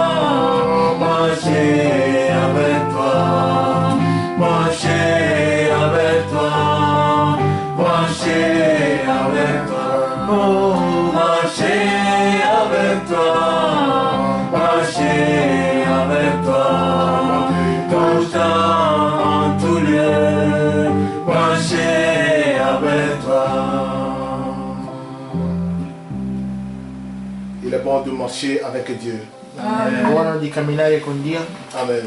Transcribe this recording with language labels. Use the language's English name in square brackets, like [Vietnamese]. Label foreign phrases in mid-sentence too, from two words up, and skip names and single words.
[French] marcher avec toi, marcher avec toi, marcher avec toi, oh, marcher avec toi, marcher avec toi, tout en avec toi. Il est bon de marcher avec Dieu. [Italian] È buono di camminare con Dio. Amen.